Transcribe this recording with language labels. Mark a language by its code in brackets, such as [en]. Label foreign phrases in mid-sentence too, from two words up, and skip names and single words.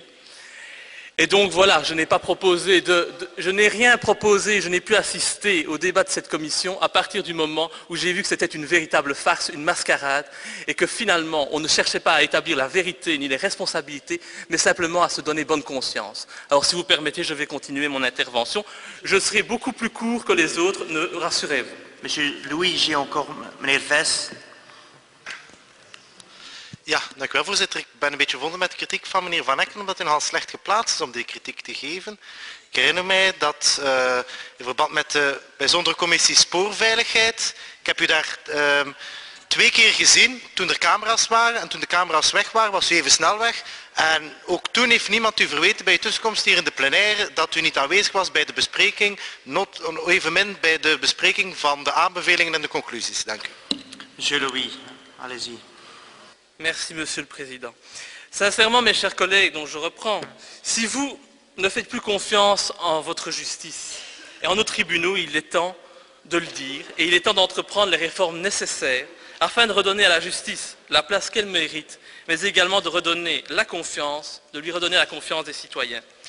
[fr] Et donc voilà, je n'ai rien proposé, je n'ai pu assister au débat de cette commission à partir du moment où j'ai vu que c'était une véritable farce, une mascarade, et que finalement on ne cherchait pas à établir la vérité ni les responsabilités, mais simplement à se donner bonne conscience. Alors si vous permettez, je vais continuer mon intervention. Je serai beaucoup plus court que les autres, rassurez-vous. Monsieur Louis, j'ai encore meneer Ves. [nl] Ja, dank u wel, voorzitter. Ik ben een beetje verbonden met de kritiek van meneer Van Ecken, omdat hij nogal slecht geplaatst is om die kritiek te geven. Ik herinner mij dat in verband met de bijzondere commissie spoorveiligheid, ik heb u daar 2 keer gezien toen er camera's waren en toen de camera's weg waren, was u even snel weg. En ook toen heeft niemand u verweten bij uw tussenkomst hier in de plenaire dat u niet aanwezig was bij de bespreking, evenmin bij de bespreking van de aanbevelingen en de conclusies. Dank u. [fr] Monsieur Louis, allez-y. Merci, Monsieur le Président. Sincèrement, mes chers collègues, dont je reprends, si vous ne faites plus confiance en votre justice et en nos tribunaux, il est temps de le dire et il est temps d'entreprendre les réformes nécessaires afin de redonner à la justice la place qu'elle mérite, mais également de lui redonner la confiance des citoyens.